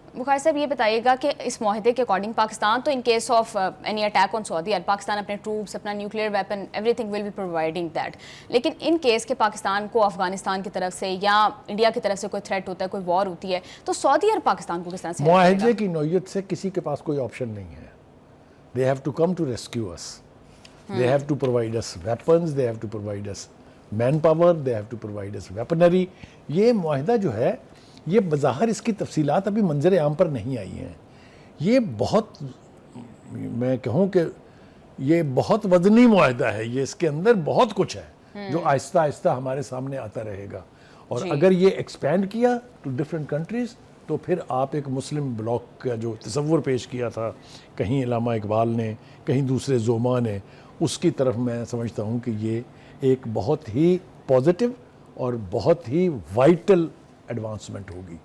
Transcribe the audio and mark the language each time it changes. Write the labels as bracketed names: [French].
[Urdu] بخاری صاحب یہ بتائیے گا کہ اس معاہدے کے اکارڈنگ پاکستان تو [English] in case of any attack on [Urdu] سعودی عرب، پاکستان اپنے ٹروپس، اپنا nuclear weapon, [English] Everything will be providing that. [Urdu] لیکن ان کیس کے پاکستان کو افغانستان کی طرف سے یا انڈیا کی طرف سے کوئی تھریٹ ہوتا ہے، کوئی وار ہوتی ہے، تو سعودی عرب پاکستان کو کس طرح سے معاہدے کی نوعیت سے کسی کے پاس کوئی آپشن نہیں ہے. [English] They have to come to rescue us. They have to provide us weapons, they have to provide us manpower, they have to provide us weaponry. [Urdu] یہ معاہدہ جو ہے یہ بظاہر اس کی تفصیلات ابھی منظر عام پر نہیں آئی ہیں. یہ بہت، میں کہوں کہ یہ بہت وزنی معاہدہ ہے، یہ اس کے اندر بہت کچھ ہے جو آہستہ آہستہ ہمارے سامنے آتا رہے گا. اور اگر یہ ایکسپینڈ کیا [English] to different countries [Urdu] تو پھر آپ ایک مسلم بلاک کا جو تصور پیش کیا تھا کہیں علامہ اقبال نے، کہیں دوسرے زوما نے، اس کی طرف میں سمجھتا ہوں کہ یہ ایک بہت ہی پازیٹیو اور بہت ہی وائٹل ایڈوانسمنٹ ہوگی.